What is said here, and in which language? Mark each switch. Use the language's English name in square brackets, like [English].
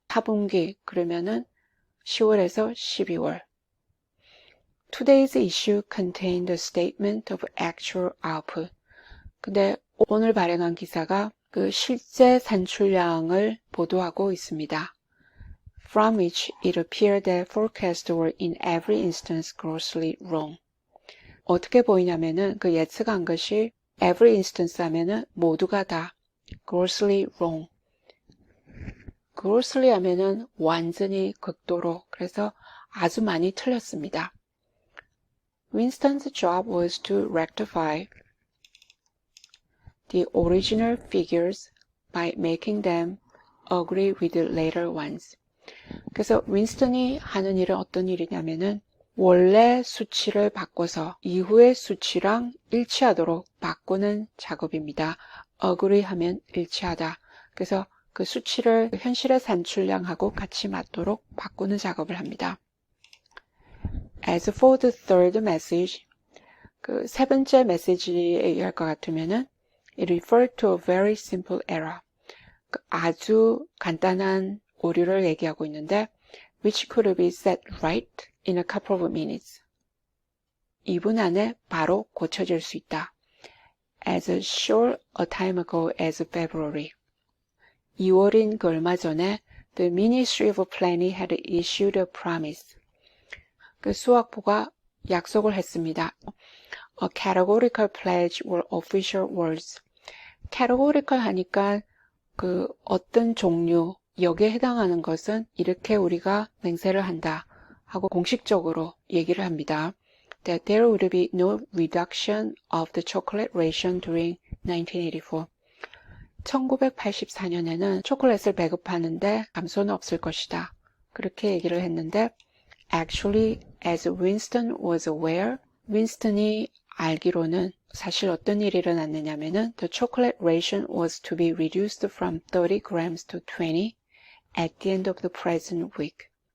[Korean] 4분기 그러면은 10월에서 12월. [English] Today's issue contained a statement of actual output. [Korean] 근데 오늘 발행한 기사가 그 실제 산출량을 보도하고 있습니다. [English] From which it appeared that forecasts were in every instance grossly wrong. [Korean] 어떻게 보이냐면은 그 예측한 것이 every instance 하면은 모두가 다 grossly wrong. grossly 하면은 완전히 극도로 그래서 아주 많이 틀렸습니다. [English] Winston's job was to rectify the original figures by making them agree with the later ones. [Korean] 그래서 윈스턴이 하는 일은 어떤 일이냐면은 원래 수치를 바꿔서 이후의 수치랑 일치하도록 바꾸는 작업입니다. agree 하면 일치하다. 그래서 그 수치를 현실의 산출량하고 같이 맞도록 바꾸는 작업을 합니다. [English] As for the third message, [Korean] 그 세 번째 메시지에 의할 것 같으면은 [English] it referred to a very simple error. [Korean] 아주 간단한 오류를 얘기하고 있는데 [English] which could be set right in a couple of minutes. [Korean] 2분 안에 바로 고쳐질 수 있다. [English] As short a time ago as February. [Korean] 2월인 그 얼마 전에 [English] the Ministry of Planning had issued a promise. [Korean] 그 수학부가 약속을 했습니다. [English] A categorical pledge were official words. [Korean] categorical 하니까 그 어떤 종류 여기에 해당하는 것은 이렇게 우리가 맹세를 한다 하고 공식적으로 얘기를 합니다. [English] That there would be no reduction of the chocolate ration during 1984. [Korean] 1984년에는 초콜릿을 배급하는데 감소는 없을 것이다. 그렇게 얘기를 했는데 [English] Actually, as Winston was aware, [Korean] 윈스턴이 알기로는 사실 어떤 일이 일어났느냐면은 [English] the chocolate ration was to be reduced from 30 grams to 20 at the end of the present week.